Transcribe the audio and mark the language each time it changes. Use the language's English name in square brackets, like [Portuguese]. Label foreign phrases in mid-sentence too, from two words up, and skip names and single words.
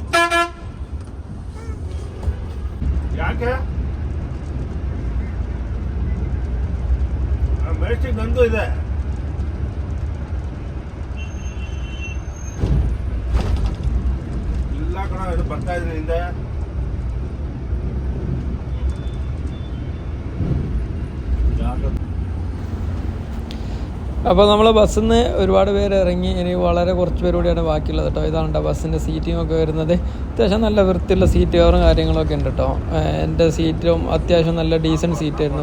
[Kannada] ಯಾಕೆ ಮೆಜೆಸ್ಟಿಕ್ ನಂದು ಇದೆ ಇಲ್ಲ ಕಣ ಇದು ಬರ್ತಾ ಇದ್ರೆ ಹಿಂದೆ [Malayalam] അപ്പോൾ നമ്മൾ ബസ്സിൽ നിന്ന് ഒരുപാട് പേര് ഇറങ്ങി. ഇനി വളരെ കുറച്ച് പേര് കൂടിയാണ് ബാക്കിയുള്ളത് കേട്ടോ. ഇതാണ് ബസ്സിൻ്റെ സീറ്റിംഗ് ഒക്കെ വരുന്നത്. അത്യാവശ്യം നല്ല വൃത്തിയുള്ള സീറ്റ് കവറും കാര്യങ്ങളൊക്കെ ഉണ്ട് കേട്ടോ. എൻ്റെ സീറ്റും അത്യാവശ്യം നല്ല ഡീസൻറ്റ് സീറ്റായിരുന്നു.